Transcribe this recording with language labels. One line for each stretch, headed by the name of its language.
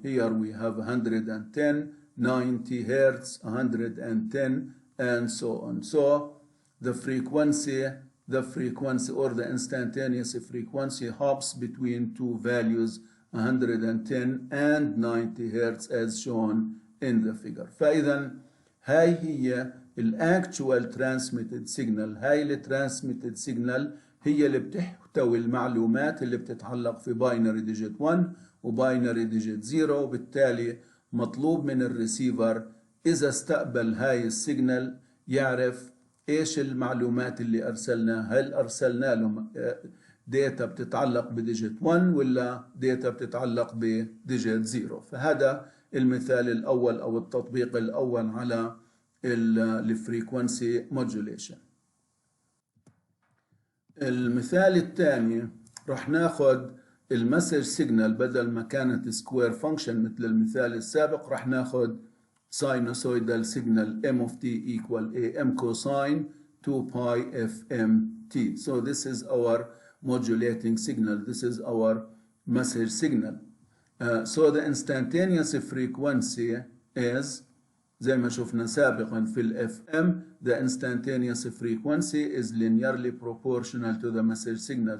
English: Here we have 110, 90 Hertz, 110, and so on. So the frequency or the instantaneous frequency hops between two values, 110 and 90 Hertz, as shown in the figure.
Arabic: فإذا هاي هي الاكتوال ترانسميتد سيجنال. هاي الترانسميتد سيجنال هي اللي بتحتوي المعلومات اللي بتتعلق في باينري ديجيت 1 وباينري ديجيت 0، وبالتالي مطلوب من الريسيفر إذا استقبل هاي السيجنال يعرف إيش المعلومات اللي أرسلناها. هل أرسلنا له داتا بتتعلق بديجيت 1 ولا داتا بتتعلق بديجيت 0. فهذا المثال الأول أو التطبيق الأول على الفريكونسي موديوليشن. المثال الثاني رح ناخد المسج سيجنال، بدل ما كانت سكوير فانكشن مثل المثال السابق رح ناخد
English: sinusoidal signal m of t equal am cosine 2 pi fm t. So this is our modulating signal. This is our message signal. So the instantaneous frequency is
Arabic: زي ما شفنا سابقا في ال
English: FM, the instantaneous frequency is linearly proportional to the message signal.